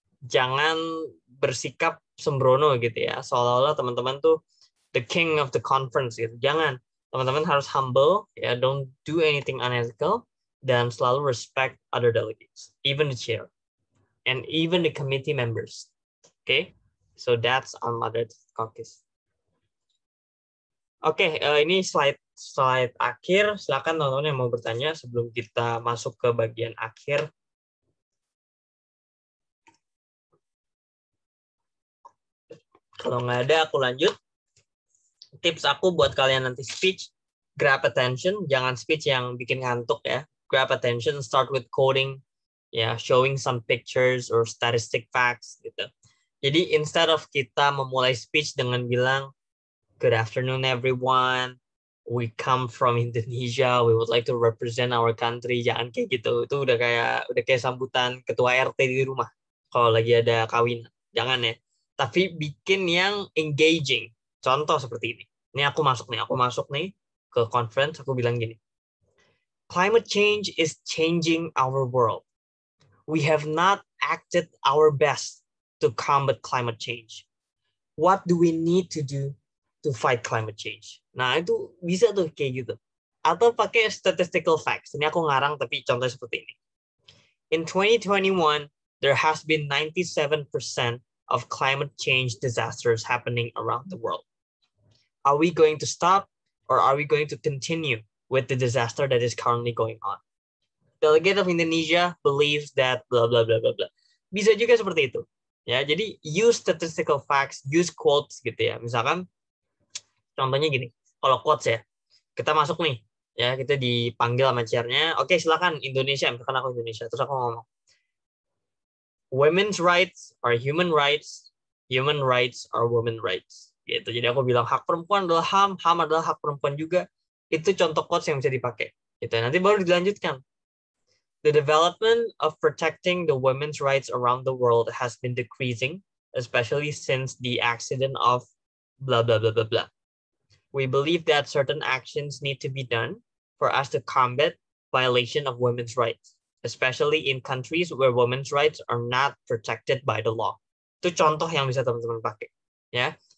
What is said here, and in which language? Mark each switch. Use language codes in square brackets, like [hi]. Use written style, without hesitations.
[id] Jangan bersikap sembrono gitu ya. Seolah-olah teman-teman tuh [en] the king of the conference [id] gitu. Jangan. Teman-teman harus humble ya. [en] Don't do anything unethical. [id] Dan selalu [en] respect other delegates. Even the chair. And even the committee members. Okay? So that's unmoderated caucus. [id] Oke, ini slide akhir. Silakan teman-teman yang mau bertanya sebelum kita masuk ke bagian akhir. Kalau nggak ada, aku lanjut. Tips aku buat kalian nanti speech, grab attention. Jangan speech yang bikin ngantuk ya. [en] Grab attention, start with coding, ya, showing some pictures or statistic facts gitu. Jadi instead of [id] kita memulai speech dengan bilang, [en] good afternoon everyone, we come from Indonesia, we would like to represent our country. [id] Jangan kayak gitu. Itu udah kayak sambutan ketua RT di rumah kalau lagi ada kawinan. Jangan ya. Tapi bikin yang engaging. Contoh seperti ini. Ini aku masuk nih ke conference, aku bilang gini. [en] Climate change is changing our world. We have not acted our best to combat climate change. What do we need to do to fight climate change? [id] Nah, itu bisa tuh kayak gitu. Atau pakai statistical facts. Ini aku ngarang tapi contoh seperti ini. [en] In 2021, there has been 97% of climate change disasters happening around the world. Are we going to stop or are we going to continue with the disaster that is currently going on? Delegate of Indonesia believes that blah blah blah blah blah. [id] Bisa juga seperti itu. Ya, jadi [en] use statistical facts, use quotes [id] gitu ya. Misalkan contohnya gini. Kalau quotes ya. Kita masuk nih, ya, kita dipanggil sama chairnya. Oke, silakan Indonesia, misalkan aku Indonesia. [en] Terus aku ngomong, women's rights are human rights are women rights. [id] Gitu. Jadi aku bilang hak perempuan adalah HAM adalah hak perempuan juga. Itu contoh quotes yang bisa dipakai. Gitu. Nanti baru dilanjutkan. [en] The development of protecting the women's rights around the world has been decreasing, especially since the accident of blah blah blah blah blah. We believe that certain actions need to be done for us to combat violation of women's rights, especially in countries where women's rights are not protected by the law. [id] Itu contoh yang bisa teman-teman pakai, ya.